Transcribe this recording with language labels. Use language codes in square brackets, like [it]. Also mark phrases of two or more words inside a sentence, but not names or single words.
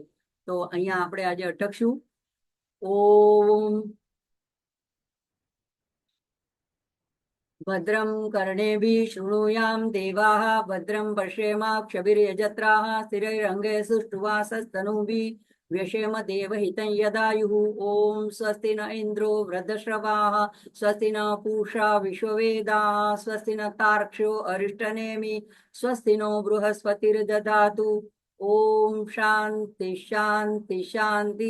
[gu] તો અહીંયા આપણે આજે અટકશું. [sa] ઓમ ભદ્રમ કર્ણેભિः શૃણુયામ દેવાः, ભદ્રમ પશ્યેમાક્ષભિર્યજત્રાः, સ્થિરૈરંગે સુષ્ઠુવાસस्तनूभिः व्यशेम देवहितं यदायुः. ओम स्वस्ति न इंद्रो वृद्धश्रवाः, स्वस्ति न पूषा विश्ववेदाः, स्वस्ति न तार्क्ष्यो अरिष्टनेमि, स्वस्ति नो बृहस्पतिर्दधातु. ओम शांति शांति शांति.